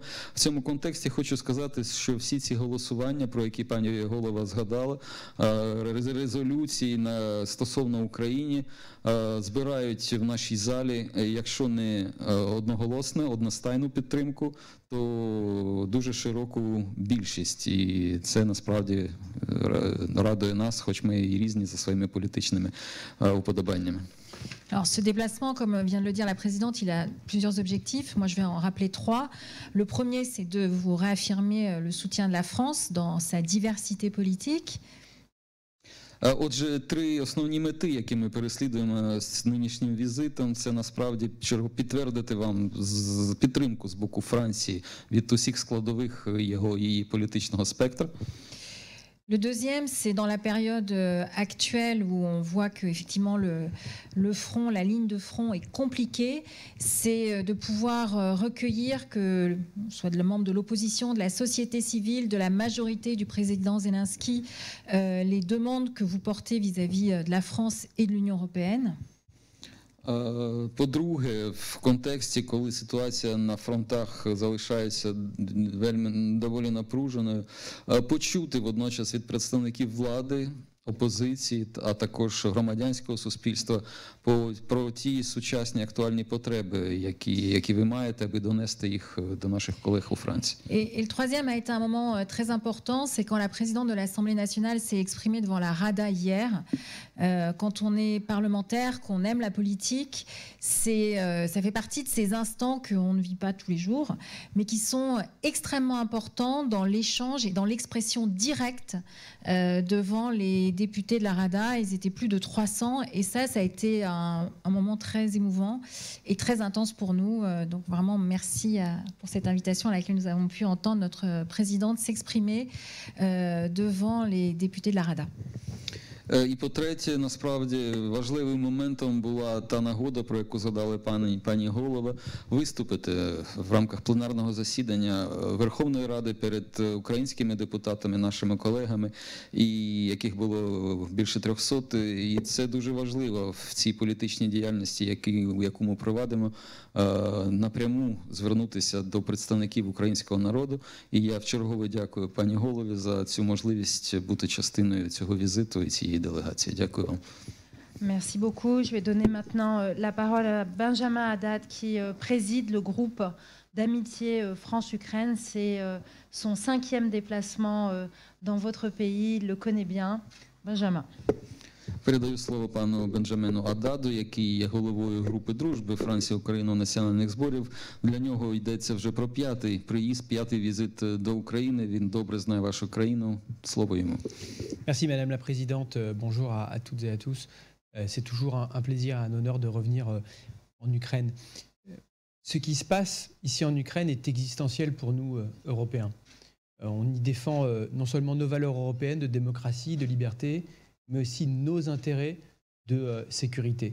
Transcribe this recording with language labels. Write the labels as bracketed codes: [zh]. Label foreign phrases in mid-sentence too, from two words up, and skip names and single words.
[uk] В цьому контексті хочу сказати, що всі ці голосування, про які пані голова згадала, резолюції стосовно України, збирають в нашій залі, якщо не одноголосно, одностайну підтримку, то дуже широку більшість. І це насправді радує нас, хоч ми і різні за своїми політичними уподобаннями. [fr] Alors, ce déplacement, comme vient de le dire la présidente, il a plusieurs objectifs. Moi, je vais en rappeler 3. Le premier, c'est de vous réaffirmer le soutien de la France dans sa diversité politique. [uk] Отже, 3 основні мети, які ми переслідуємо з нинішнім візитом, це насправді підтвердити вам підтримку з боку Франції від усіх складових її політичного спектру. [fr] Le deuxième, c'est dans la période actuelle où on voit que effectivement le front, la ligne de front est compliquée, c'est de pouvoir recueillir que soit le membre de l'opposition, de la société civile, de la majorité du président Zelensky, les demandes que vous portez vis-à-vis de la France et de l'Union européenne. [uk] По-друге, в контексті, коли ситуація на фронтах залишається доволі напруженою, почути водночас від представників влади, опозиції, а також громадянського суспільства про ті сучасні актуальні потреби, які ви маєте, аби донести їх до наших колег у Франції. [fr] Et le troisième a été un moment très important, c'est quand la présidente de l'Assemblée nationale s'est exprimée devant la Rada hier. Quand on est parlementaire, qu'on aime la politique, ça fait partie de ces instants qu'on ne vit pas tous les jours, mais qui sont extrêmement importants dans l'échange et dans l'expression directe devant les députés de la Rada. Ils étaient plus de 300 et ça a été un moment très émouvant et très intense pour nous. Donc vraiment merci pour cette invitation à laquelle nous avons pu entendre notre présidente s'exprimer devant les députés de la Rada. [uk] І по-третє, насправді важливим моментом була та нагода, про яку згадали пані голова, виступити в рамках пленарного засідання Верховної Ради перед українськими депутатами, нашими колегами, і яких було більше 300. І це дуже важливо в цій політичній діяльності, яку ми провадимо, напряму звернутися до представників українського народу. І я вчергове дякую пані голові за цю можливість бути частиною цього візиту і цієї делегації. Дякую вам. [fr] Merci beaucoup. Je vais donner maintenant la parole à Benjamin Haddad qui préside le groupe d'amitié France-Ukraine. C'est son 5e déplacement dans votre pays. Il le connaît bien. Benjamin. [uk] Передаю слово пану Бенджамену Ададу, який є головою групи дружби Франція-Україна національних зборів. Для нього йдеться вже про 5-й приїзд, 5-й візит до України. Він добре знає вашу країну. Слово йому. [fr] Merci Madame la Présidente. Bonjour à toutes et à tous. C'est toujours un plaisir, un honneur de revenir en Ukraine. Ce qui se passe ici en Ukraine est existentiel pour nous, Européens. On y défend non seulement nos valeurs européennes de démocratie, de liberté, mais aussi nos intérêts de sécurité.